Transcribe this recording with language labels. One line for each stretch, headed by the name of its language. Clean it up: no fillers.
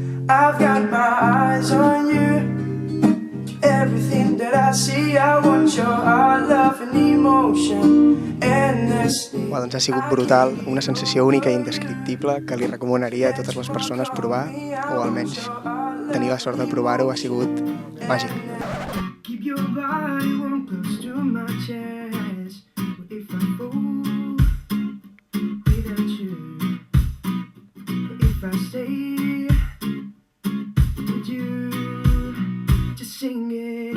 English: I've got my eyes on you. Everything that I see, I want your heart, love and emotion endlessly.
Catalan: Doncs ha sigut brutal, una sensació única i indescriptible que li recomanaria a totes les persones provar, o almenys tenir la sort de provar-ho, ha sigut màgic.
English: Keep your body warm close to my chest. If I fall without you, if I stay with you, just sing it.